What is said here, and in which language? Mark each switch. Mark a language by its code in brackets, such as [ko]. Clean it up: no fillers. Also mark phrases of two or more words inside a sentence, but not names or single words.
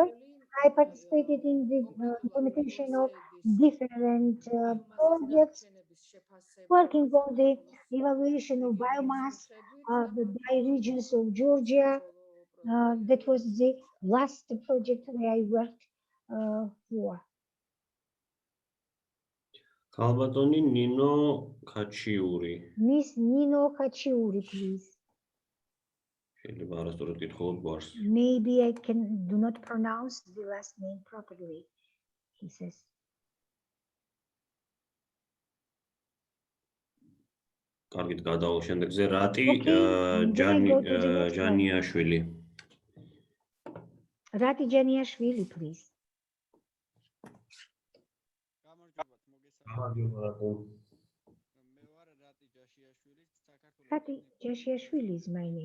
[en] I participated in the implementation of different projects, working on the evaluation of biomass by regions of Georgia. That was the last project that I worked for. [ka] ქალბატონი ნინო ქაჩიური. [en] Miss Nino Kachiuri, please. Maybe I do not pronounce the last name properly, he says. [ka] კარგით გადავალ შემდეგზე რატი [en] then I go to the next one. [ka] ჯანიაშვილი. [en] Rati Janiashvili, please. Rati Janiashvili is my name.